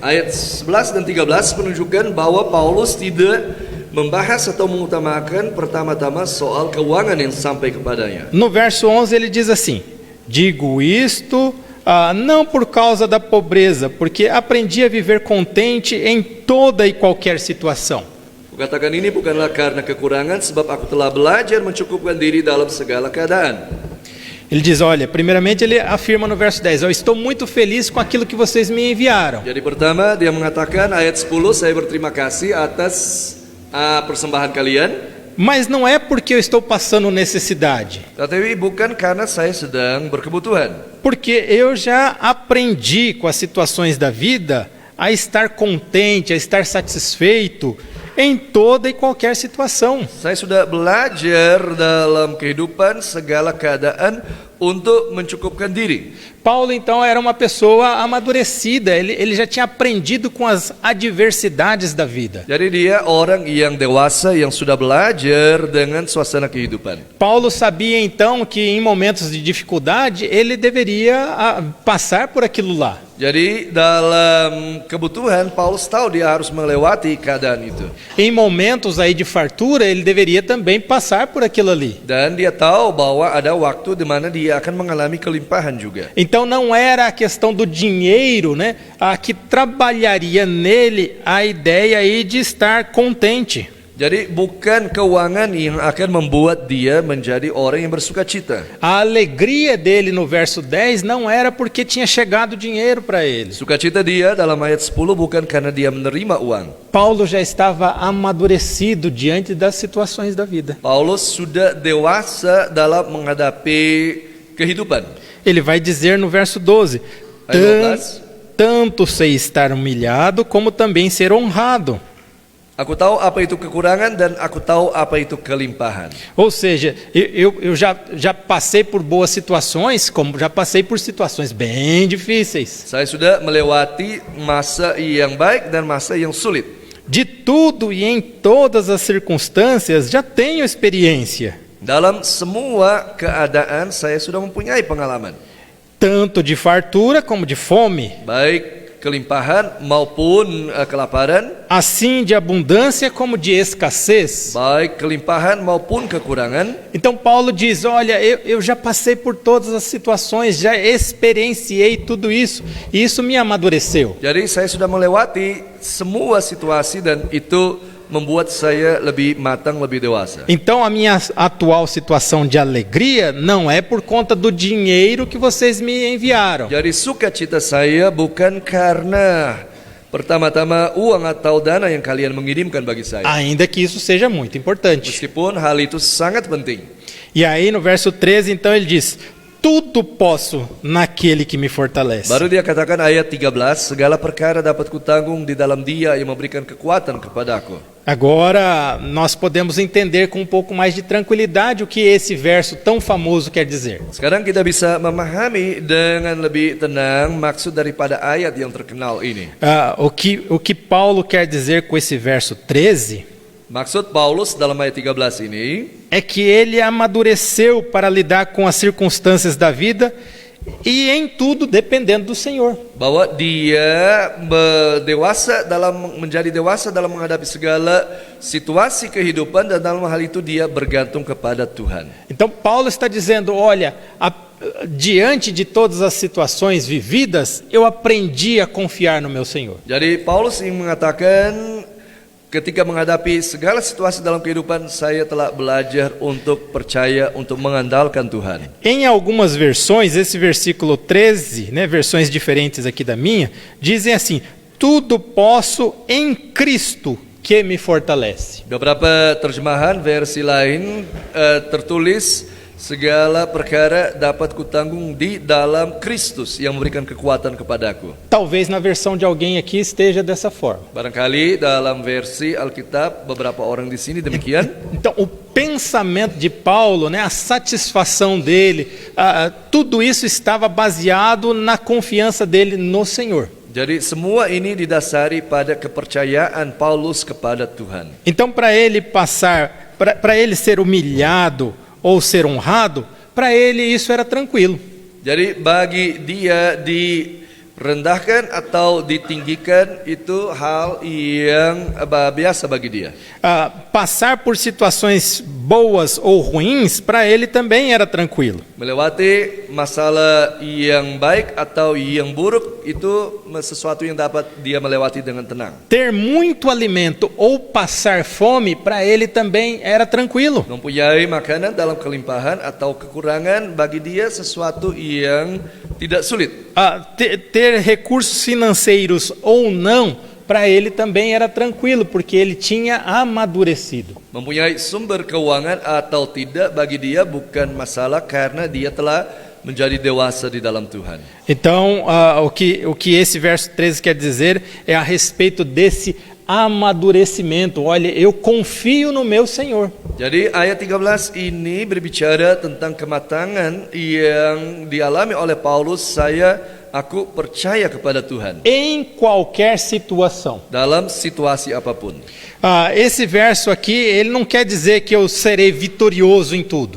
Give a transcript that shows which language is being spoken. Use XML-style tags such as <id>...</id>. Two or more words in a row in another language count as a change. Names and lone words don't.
<id>Ayat 11 dan 13 menunjukkan bahwa Paulus tidak membahas atau mengutamakan pertama-tama soal keuangan yang sampai kepadanya.</id> <pt>No verso 11 ele diz assim: digo isto não por causa da pobreza, porque aprendi a viver contente em toda e qualquer situação.</pt> <id>Katakan ini bukanlah karena kekurangan, sebab aku telah belajar mencukupkan diri dalam segala keadaan.</id> <pt>Ele diz, olha, primeiramente ele afirma no verso 10, eu estou muito feliz com aquilo que vocês me enviaram.</pt> <id>Jadi pertama dia mengatakan ayat 10, saya berterima kasih atas persembahan kalian.</id> <pt>Mas não é porque eu estou passando necessidade.</pt> <id>Tetapi bukan karena saya sedang berkebutuhan.</id> <pt>Porque eu já aprendi com as situações da vida a estar contente, a estar satisfeito em toda e qualquer situação.</pt> <id>Saya sudah belajar dalam kehidupan segala keadaan untuk mencukupkan diri.</id> <pt>Paulo então era uma pessoa amadurecida, ele já tinha aprendido com as adversidades da vida.</pt> <id>Jadi dia orang yang dewasa yang sudah belajar dengan suasana kehidupan.</id> <pt>Paulo sabia então que em momentos de dificuldade ele deveria passar por aquilo lá.</pt> <id>Jadi dalam kebutuhan Paulus tahu dia harus melewati keadaan itu.</id> <pt>Em momentos aí de fartura ele deveria também passar por aquilo ali.</pt> <id>Dan dia tahu bahwa ada waktu di mana dia akan mengalami kelimpahan juga.</id> <pt>Então não era a questão do dinheiro, né, que trabalharia nele a ideia aí de estar contente.</pt> <id>Jadi bukan keuangan yang akan membuat dia menjadi orang yang bersukacita.</id> <pt>A alegria dele no verso 10 não era porque tinha chegado dinheiro para ele.</pt> <id>Sukacita dia dalam ayat 10 bukan karena dia menerima uang.</id> <pt>Paulo já estava amadurecido diante das situações da vida.</pt> <id>Paulus sudah dewasa dalam menghadapi kehidupan.</id> <pt>Ele vai dizer no verso 12: tanto sei estar humilhado como também ser honrado.</pt> <id>Aku tahu apa itu kekurangan dan aku tahu apa itu kelimpahan.</id> <pt>Ou seja, eu já passei por boas situações, como já passei por situações bem difíceis.</pt> <id>Saya sudah melewati masa yang baik dan masa yang sulit.</id> <pt>De tudo e em todas as circunstâncias já tenho experiência.</pt> <id>Dalam semua keadaan saya sudah mempunyai pengalaman.</id> <pt>Tanto de fartura como de fome.</pt> <id>Baik kelimpahan maupun kelaparan.</id> <pt>Assim de abundância como de escassez.</pt> <id>Baik kelimpahan maupun kekurangan.</id> <pt>Então Paulo diz, olha, eu já passei por todas as situações, já experienciei tudo isso, e isso me amadureceu.</pt> <id>Jadi saya sudah melewati semua situasi dan itu membuat saya lebih matang, lebih dewasa.</id> <pt>Então a minha atual situação de alegria não é por conta do dinheiro que vocês me enviaram.</pt> <id>Jadi sukacita saya bukan karena pertama-tama uang atau dana yang kalian mengirimkan bagi saya.</id> <pt>Ainda que isso seja muito importante.</pt> <id>Meskipun hal itu sangat penting.</id> <pt>E aí no verso 13 então ele diz: tudo posso naquele que me fortalece.</pt> <id>Baru dia katakan ayat 13, segala perkara dapat kutanggung di dalam Dia yang memberikan kekuatan kepadaku.</id> <pt>Agora nós podemos entender com um pouco mais de tranquilidade o que esse verso tão famoso quer dizer.</pt> <id>Sekarang kita bisa memahami dengan lebih tenang maksud daripada ayat yang terkenal ini.</id> <pt>O que Paulo quer dizer com esse verso 13?</pt> <id>Maksud Paulus dalam ayat 13 ini</id> <pt>é que ele amadureceu para lidar com as circunstâncias da vida e em tudo dependendo do Senhor.</pt> <id>Bahwa dia menjadi dewasa dalam menghadapi segala situasi kehidupan dan dalam hal itu dia bergantung kepada Tuhan.</id> <pt>Então Paulo está dizendo, olha, diante de todas as situações vividas, eu aprendi a confiar no meu Senhor.</pt> <id>Jadi Paulus ingin mengatakan ketika menghadapi segala situasi dalam kehidupan, saya telah belajar untuk percaya, untuk mengandalkan Tuhan.</id> <pt>Em algumas versões, esse versículo 13, né, versões diferentes aqui da minha, dizem assim: tudo posso em Cristo que me fortalece.</pt> <id>Beberapa terjemahan versi lain tertulis segala perkara dapat kutanggung di dalam Kristus yang memberikan kekuatan kepadaku.</id> <pt>Talvez na versão de alguém aqui esteja dessa forma.</pt> <id>Barangkali dalam versi Alkitab beberapa orang di sini demikian.</id> <pt>Então o pensamento de Paulo, né, a satisfação dele, tudo isso estava baseado na confiança dele no Senhor.</pt> <id>Jadi semua ini didasari pada kepercayaan Paulus kepada Tuhan.</id> <pt>Então para ele passar, para ele ser humilhado ou ser honrado, para ele isso era tranquilo.</pt> <id>Jadi bagi dia direndahkan atau ditinggikan itu hal yang biasa bagi dia.</id> <pt>Passar por situações boas ou ruins, para ele também era tranquilo.</pt> <id>Melewati masalah yang baik atau yang buruk itu sesuatu yang dapat dia melewati dengan tenang.</id> <pt>Ter muito alimento ou passar fome, para ele também era tranquilo.</pt> <id>Mempunyai makanan dalam kelimpahan atau kekurangan bagi dia sesuatu yang tidak sulit.</id> <pt>Ter recursos financeiros ou não, para ele também era tranquilo, porque ele tinha amadurecido.</pt> <id>Mempunyai sumber keuangan atau tidak bagi dia bukan masalah karena dia telah menjadi dewasa di dalam Tuhan.</id> <pt>Então, o que esse verso 13 quer dizer é a respeito desse amadurecimento. Olha, eu confio no meu Senhor.</pt> <id>Jadi ayat 13 ini berbicara tentang kematangan yang dialami oleh Paulus. Aku percaya kepada Tuhan</id> <pt>Em qualquer situação.</pt> <id>dalam situasi apapun.</id> <pt>Esse verso aqui, ele não quer dizer que eu serei vitorioso em tudo.</pt>